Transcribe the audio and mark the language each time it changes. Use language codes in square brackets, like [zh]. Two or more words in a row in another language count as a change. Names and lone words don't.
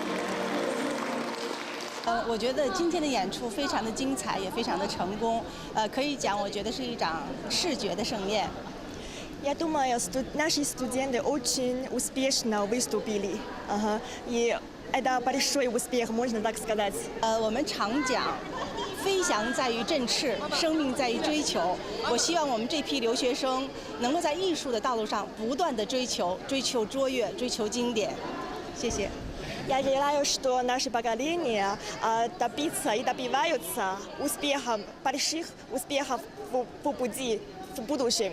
[zh] 我觉得今天的演出非常的精彩，也非常的成功。可以讲，我觉得是一场视觉的盛宴。 [ru] Я думаю, наши студенты очень успешно выступили. И это большой успех, можно так сказать. [zh] 我们常讲，飞翔在于振翅，生命在于追求。我希望我们这批留学生能够在艺术的道路上不断的追求卓越，追求经典。谢谢。 [ru] Я желаю, что наше поколение добиться и добиваются успехов, больших успехов в пути в будущем.